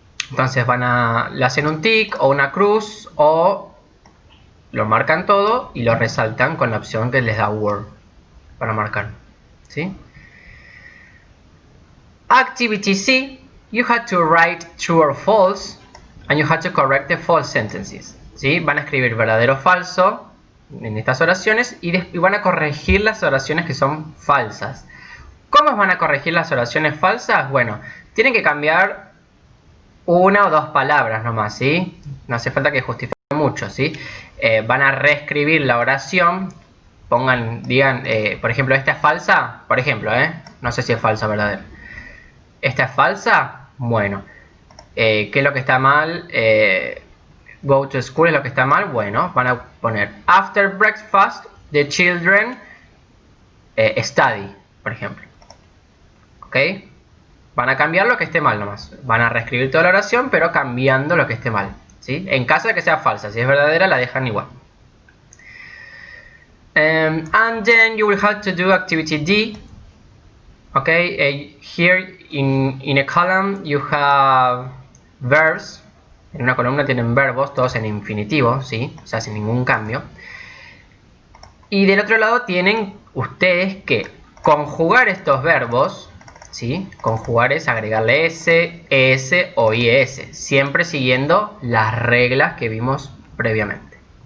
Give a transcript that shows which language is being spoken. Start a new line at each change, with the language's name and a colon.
Spanish: Entonces le hacen un tick o una cruz o lo marcan todo y lo resaltan con la opción que les da Word para marcar, ¿sí?
English: Activity C, you had to write true or false and you had to correct the false sentences,
Spanish: ¿sí? Van a escribir verdadero o falso en estas oraciones y van a corregir las oraciones que son falsas. ¿Cómo van a corregir las oraciones falsas? Bueno, tienen que cambiar una o dos palabras nomás, ¿sí? No hace falta que justifiquen mucho, ¿sí? Van a reescribir la oración, digan, por ejemplo, esta es falsa, por ejemplo, no sé si es falsa o verdadera. ¿Esta es falsa? Bueno, ¿qué es lo que está mal?
English: Go to school
Spanish: es lo que está mal. Bueno, van a poner
English: after breakfast the children study,
Spanish: por ejemplo. ¿Ok? Van a cambiar lo que esté mal nomás. Van a reescribir toda la oración, pero cambiando lo que esté mal, ¿sí? En caso de que sea falsa. Si es verdadera, la dejan igual.
English: And then you will have to do activity D. Okay, here in a column you have verbs.
Spanish: En una columna tienen verbos, todos en infinitivo, ¿sí? O sea, sin ningún cambio. Y del otro lado tienen ustedes que conjugar estos verbos, ¿sí? Conjugar es agregarle s, es o is, siempre siguiendo las reglas que vimos previamente.